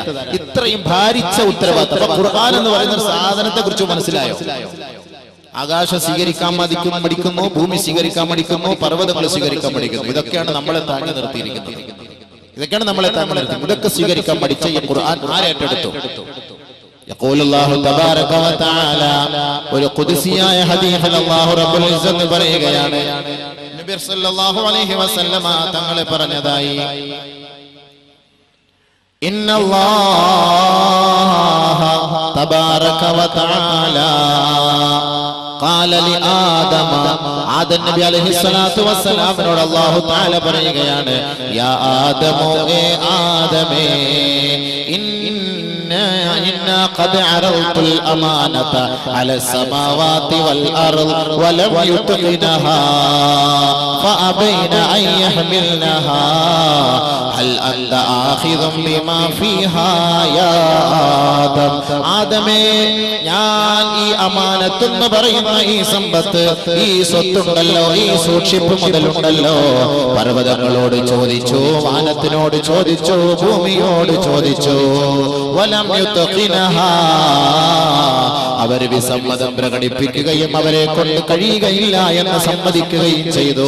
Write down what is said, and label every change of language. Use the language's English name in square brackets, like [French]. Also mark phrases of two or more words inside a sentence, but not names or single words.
[Malayalam] ഇത്രയും ഭാരിച്ച ഉത്തരവാദിത്തം. ഖുർആൻ എന്ന് പറയുന്ന ഒരു സാധനത്തെ കുറിച്ച് മനസ്സിലായോ? ആകാശം സ്വീകരിക്കാൻ പഠിക്കുന്നു, ഭൂമി സ്വീകരിക്കാൻ പഠിക്കുന്നു, പർവ്വതങ്ങൾ സ്വീകരിക്കാൻ പഠിക്കുന്നു. ഇതൊക്കെയാണ് നമ്മളെ താങ്ങി നിർത്തിയിരിക്കുന്നത്. ഇതൊക്കെ സ്വീകരിക്കാൻ പഠിച്ച ഈ ഖുർആൻ ആരേറ്റെടുത്തു? [Arabic] يقول الله تبارك وتعالى [Malayalam] ഒരു ഖുദ്സിയായ ഹദീസിൽ അല്ലാഹു [Arabic] رب العزة [Malayalam] പറയുകയാണ്. നബി [Arabic] صلى الله عليه وسلم [Malayalam] തങ്ങൾ പറഞ്ഞതായി, [Arabic] إن الله تبارك وتعالى قال لآدم, [Malayalam] ആദം നബി [Arabic] عليه الصلاة والسلام الله تعالى [Malayalam] പറയുകയാണ്, [Arabic] يا آدم, [Malayalam] ഏ ആദമേ, [Arabic] إنا قد عرضت الأمانة على السماوات والأرض ولم يتقنها فأبين أن يحملنها هل أنت آخذ بما فيها يا آدم. [Malayalam] ആദമേ, ഞാൻ ഈ അമാനത്ത് എന്ന് പറയുന്ന ഈ സമ്പത്ത്, ഈ സ്വത്തുണ്ടല്ലോ, ഈ സൂക്ഷിപ്പ് മുതലുണ്ടല്ലോ, പർവ്വതങ്ങളോട് ചോദിച്ചു, വാനത്തിനോട് ചോദിച്ചു, ഭൂമിയോട് ചോദിച്ചു. [Arabic] ولم يتقنها, [Malayalam] അവർ വിസമ്മതം പ്രകടിപ്പിക്കുകയും അവരെ കൊണ്ട് കഴിയുകയില്ല എന്ന് സമ്മതിക്കുകയും ചെയ്തു.